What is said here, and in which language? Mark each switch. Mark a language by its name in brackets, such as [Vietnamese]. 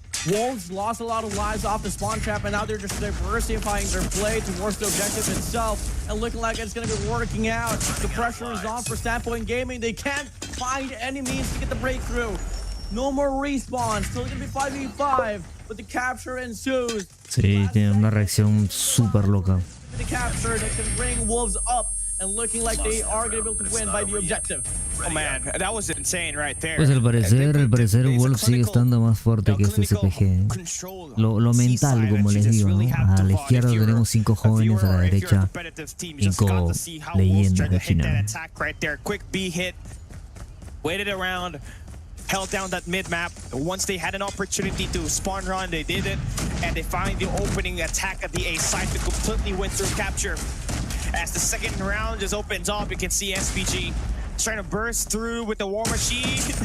[English] Wolves lost a lot of lives off the spawn trap, and now they're just diversifying their play towards the objective itself, and looking like it's going to be working out. The pressure is on for Standpoint Gaming. They can't find any means to get the breakthrough. No more respawns. Still going to be 5v5, but the capture ensues. [Spanish] Sí, tiene una reacción súper loca. [English] The capture that can bring Wolves up and looking like they are going to be able to win by the objective. Oh man, that was insane right there. [Spanish] Pues al parecer Wolf sigue estando más fuerte que este SPG. Lo mental, como les digo, ¿no? A la izquierda tenemos 5 jóvenes, a la derecha 5 leyendas de China. [English] Quick B hit, waited around, held down that mid map. Once they had an opportunity to spawn run, they did it, and they find the opening attack at the A side to completely win through capture. As the second round just opens up, you can see SPG trying to burst through with the war machine.